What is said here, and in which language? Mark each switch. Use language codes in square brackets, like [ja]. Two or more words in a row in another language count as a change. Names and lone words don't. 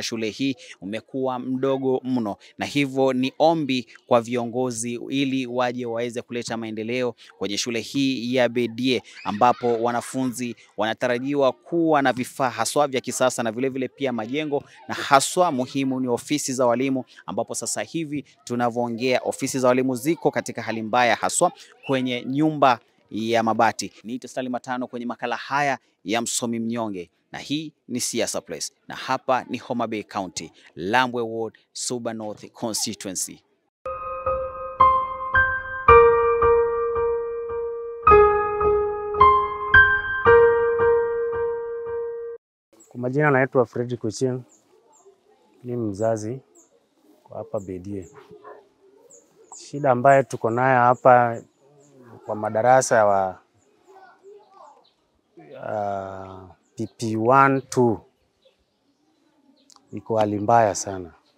[sw] shule hii umekuwa mdogo mno, na hivyo ni ombi kwa viongozi ili waje waweze kuleta maendeleo kwenye shule hii ya Bedie, ambapo wanafunzi wanatarajiwa kuwa na vifaa haswa vya kisasa na vile vile pia majengo, na haswa muhimu ni ofisi za walimu, ambapo sasa hivi tunavyoongea ofisi za walimu ziko katika hali mbaya haswa kwenye nyumba ya mabati. Niite Stanley Matano kwenye makala haya ya Msomi Mnyonge, na hii ni Siasa Place, na hapa ni Homa Bay County, Lambwe Ward, Suba North Constituency. Kwa majina naitwa Fredrick Ochieng, ni mzazi kwa hapa Bedie. Shida ambayo tuko nayo hapa kwa madarasa wa PP1 2 iko hali mbaya sana.